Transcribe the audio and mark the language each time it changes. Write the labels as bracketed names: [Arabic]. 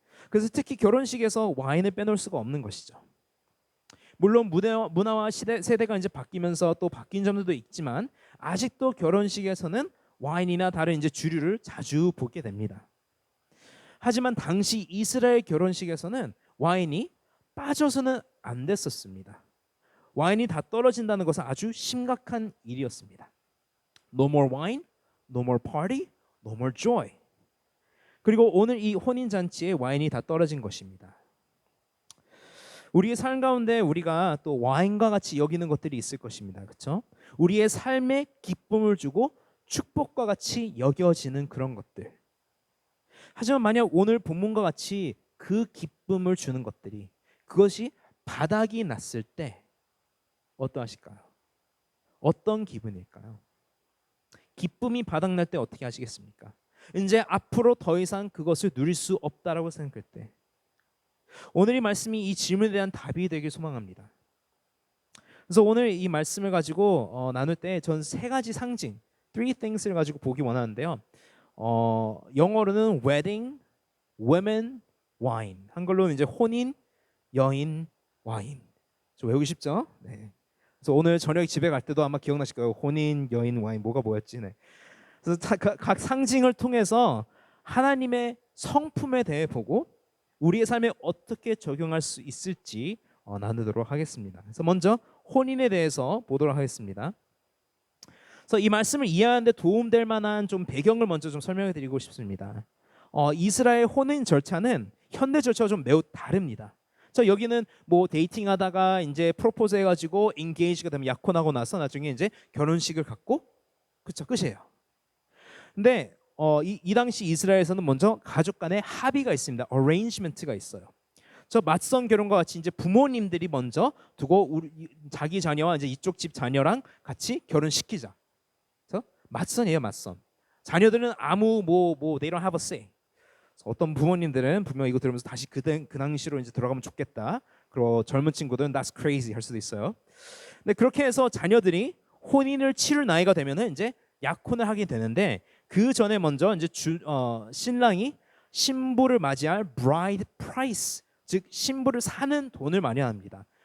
[Korean] 그래서 특히 결혼식에서 와인을 빼놓을 수가 없는 것이죠. 물론 문화와 세대가 이제 바뀌면서 또 바뀐 점들도 있지만 아직도 결혼식에서는 와인이나 다른 이제 주류를 자주 보게 됩니다. 하지만 당시 이스라엘 결혼식에서는 와인이 빠져서는 안 됐었습니다. 와인이 다 떨어진다는 것은 아주 심각한 일이었습니다. [English] No more wine, no more party, no more joy. [Korean] 그리고 오늘 이 혼인 잔치에 와인이 다 떨어진 것입니다. 우리의 삶 가운데 우리가 또 와인과 같이 여기는 것들이 있을 것입니다. 그렇죠? 우리의 삶에 기쁨을 주고 축복과 같이 여겨지는 그런 것들. 하지만 만약 오늘 본문과 같이 그 기쁨을 주는 것들이 그것이 바닥이 났을 때 어떠하실까요? 어떤 기분일까요? 기쁨이 바닥날 때 어떻게 하시겠습니까? 이제 앞으로 더 이상 그것을 누릴 수 없다라고 생각할 때 오늘 이 말씀이 이 질문에 대한 답이 되길 소망합니다. 그래서 오늘 이 말씀을 가지고 나눌 때 전 세 가지 상징, [English] three things [Korean] 를 가지고 보기 원하는데요. 영어로는 [English] wedding, women, wine. [Korean] 한글로는 이제 혼인, 여인, 와인. 좀 외우기 쉽죠? 네. 그래서 오늘 저녁 집에 갈 때도 아마 기억나실 거예요. 혼인, 여인, 와인 뭐가 뭐였지? 네. 그래서 각 상징을 통해서 하나님의 성품에 대해 보고 우리의 삶에 어떻게 적용할 수 있을지 나누도록 하겠습니다. 그래서 먼저 혼인에 대해서 보도록 하겠습니다. 그래서 이 말씀을 이해하는 데 도움될 만한 좀 배경을 먼저 좀 설명해 드리고 싶습니다. 이스라엘 혼인 절차는 현대 절차와 좀 매우 다릅니다. 자, 여기는 뭐 데이팅하다가 이제 프로포즈 해가지고 인게이지가 되면 약혼하고 나서 나중에 이제 결혼식을 갖고 그쵸 끝이에요. 근데 이 당시 이스라엘에서는 먼저 가족 간의 합의가 있습니다. arrangement가 있어요. 저 맞선 결혼과 같이 이제 부모님들이 먼저 두고 자기 자녀와 이제 이쪽 집 자녀랑 같이 결혼시키자. 그래서 맞선이에요, 맞선. 자녀들은 아무 [English] they don't have a say. [Korean] 어떤 부모님들은 분명 이거 들으면서 다시 그 당시로 이제 들어가면 좋겠다. 그리고 젊은 친구들은 [English] that's crazy [Korean] 할 수도 있어요. 근데 그렇게 해서 자녀들이 혼인을 치를 나이가 되면은 이제 약혼을 하게 되는데 그 전에 먼저 이제 신랑이 신부를 맞이할 bride price, 즉 신부를 사는 돈을 마련합니다.